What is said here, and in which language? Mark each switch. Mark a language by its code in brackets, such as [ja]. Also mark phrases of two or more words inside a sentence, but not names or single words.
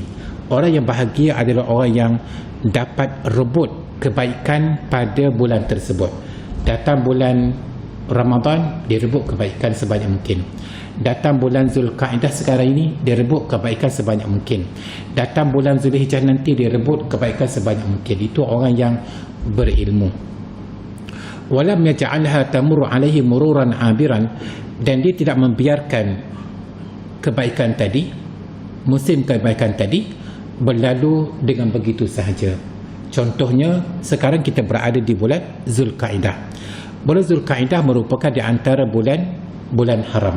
[ms] Orang yang bahagia adalah orang yang dapat rebut kebaikan pada bulan tersebut. Datang bulan Ramadan, dia rebut kebaikan sebanyak mungkin. Datang bulan Zulkaidah sekarang ini, dia rebut kebaikan sebanyak mungkin. Datang bulan Zulhijjah nanti, dia rebut kebaikan sebanyak mungkin. Itu orang yang berilmu. [ar] ولم يجعلها تمر عليه مرورا عابرا, [ms] dan dia tidak membiarkan kebaikan tadi, musim kebaikan tadi berlalu dengan begitu sahaja. Contohnya, sekarang kita berada di bulan Zulkaidah. Bulan Zulkaidah merupakan di antara bulan haram.